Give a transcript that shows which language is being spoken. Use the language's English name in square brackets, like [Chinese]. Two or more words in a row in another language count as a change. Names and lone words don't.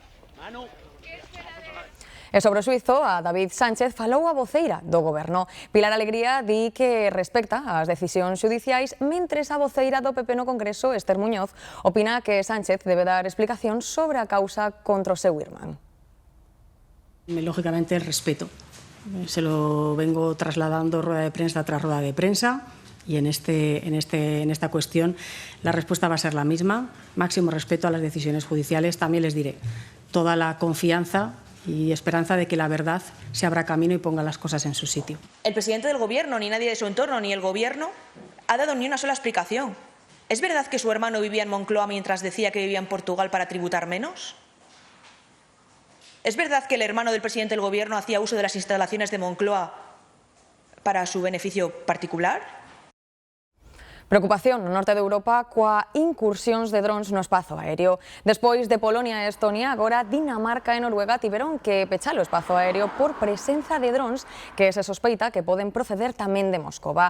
[Galician] E sobre o xuízo, a David Sánchez falou a voceira do Goberno. Pilar Alegría di que respecta as decisións xudiciais, mentres a voceira do PP no Congreso, Esther Muñoz, opina que Sánchez debe dar explicacións sobre a causa contra o seu irmán. [Spanish] Lógicamente, el respeto. Se lo vengo trasladando rueda de prensa tras rueda de prensa. Y en esta cuestión la respuesta va a ser la misma. Máximo respeto a las decisiones judiciales. También les diré toda la confianza y esperanza de que la verdad se abra camino y ponga las cosas en su sitio. El presidente del Gobierno, ni nadie de su entorno, ni el Gobierno, ha dado ni una sola explicación. ¿Es verdad que su hermano vivía en Moncloa mientras decía que vivía en Portugal para tributar menos? ¿Es verdad que el hermano del presidente del Gobierno hacía uso de las instalaciones de Moncloa para su beneficio particular? [Galician] Preocupación no norte de Europa coa incursións de drons no espazo aéreo. Despois de Polonia e Estonia, agora Dinamarca e Noruega tiveron que pechar o espazo aéreo por presenza de drons que se sospeita que poden proceder tamén de Moscova.